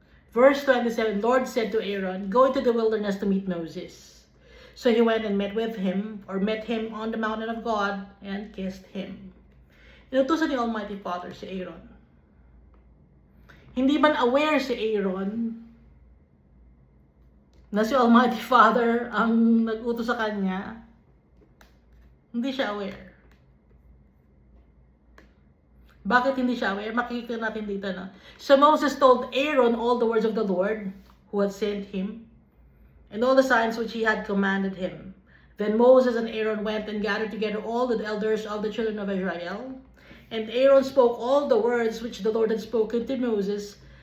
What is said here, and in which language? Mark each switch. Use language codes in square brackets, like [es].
[en] Verse 27, Lord said to Aaron, go into the wilderness to meet Moses. So he went and met him on the mountain of God and kissed him. [tl] Inutusan ni Almighty Father si Aaron. Hindi man aware si Aaron na si Almighty Father ang nag-utos sa kanya, hindi siya aware. Bakit hindi siya aware? Makikita natin dito na. [en] So Moses told Aaron all the words of the Lord who had sent him, and all the signs which he had commanded him. Then Moses and Aaron went and gathered together all the elders of the children of Israel. And Aaron spoke all the words which the Lord had spoken to Moses.